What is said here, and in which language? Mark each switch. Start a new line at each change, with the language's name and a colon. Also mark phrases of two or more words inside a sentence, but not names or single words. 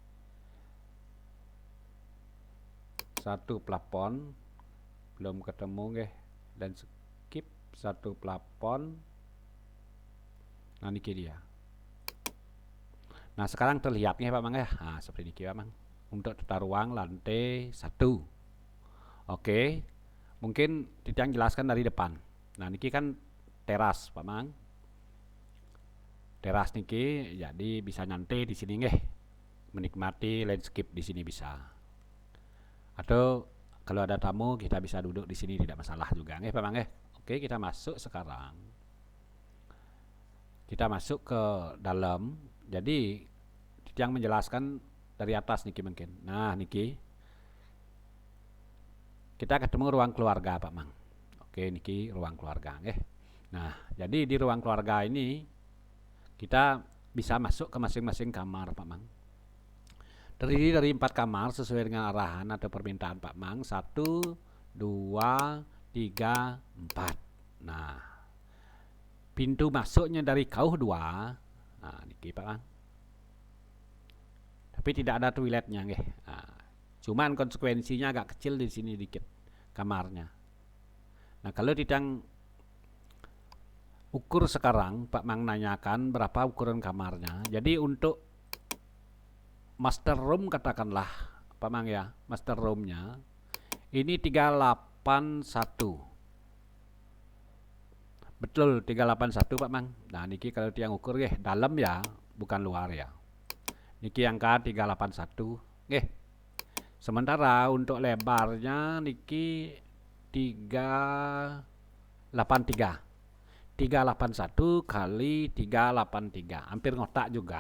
Indonesian: 1 plafon belum ketemu nggih, dan skip 1 plafon. Nah niki dia. Nah sekarang terlihat nggih Pak Mang ya. Nah seperti niki Pak Mang. Untuk tata ruang lantai 1. Oke. Mungkin Titiang jelaskan dari depan. Nah niki kan teras Pak Mang. Teras niki jadi bisa nyantai di sini nggih. Menikmati landscape di sini bisa. Atau kalau ada tamu kita bisa duduk di sini tidak masalah juga nggih Pak Mang. Oke, kita masuk sekarang. Kita masuk ke dalam. Jadi yang menjelaskan dari atas niki mungkin. Nah, niki kita ketemu ruang keluarga Pak Mang. Oke, niki ruang keluarga nggih. Nah, jadi di ruang keluarga ini kita bisa masuk ke masing-masing kamar Pak Mang. Terdiri dari 4 kamar sesuai dengan arahan atau permintaan Pak Mang. 1, 2, 3, 4. Nah, pintu masuknya dari kauh 2. Nah, niki Pak Mang. Tapi tidak ada toiletnya nggih. Nah, cuman konsekuensinya agak kecil di sini dikit kamarnya. Nah, kalau Titiang ukur sekarang Pak Mang nanyakan berapa ukuran kamarnya. Jadi untuk
English: master room
Indonesian: katakanlah Pak Mang ya,
English: master roomnya
Indonesian: ini 381. Betul 381 Pak Mang. Nah niki kalau Tiang ukur nggih dalam ya, bukan luar ya. Niki angka 381 nggih. Sementara untuk lebarnya niki 383. 381 kali 383, hampir ngotak juga.